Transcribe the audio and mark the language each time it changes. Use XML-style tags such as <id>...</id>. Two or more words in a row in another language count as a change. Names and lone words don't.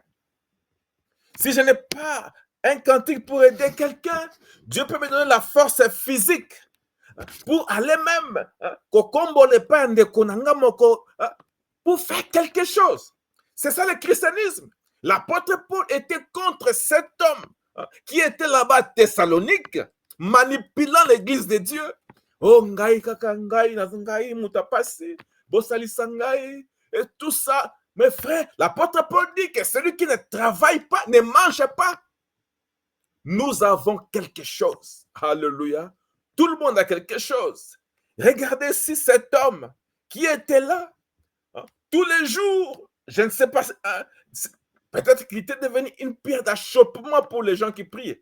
<fr>Si je n'ai pas un cantique pour aider quelqu'un, Dieu peut me donner la force physique pour aller même pour faire quelque chose. C'est ça le christianisme. L'apôtre Paul était contre cet homme qui était là-bas à Thessalonique, manipulant l'église de Dieu.</fr> <ln>Oh, ngai kaka ngai, ngai mutapasi, bosalisa ngai,</ln> <fr>et tout ça. Mes frères, l'apôtre Paul dit que celui qui ne travaille pas, ne mange pas. Nous avons quelque chose. Alléluia. Tout le monde a quelque chose. Regardez si cet homme qui était là, tous les jours, je ne sais pas, peut-être qu'il était devenu une pierre d'achoppement pour les gens qui priaient.</fr>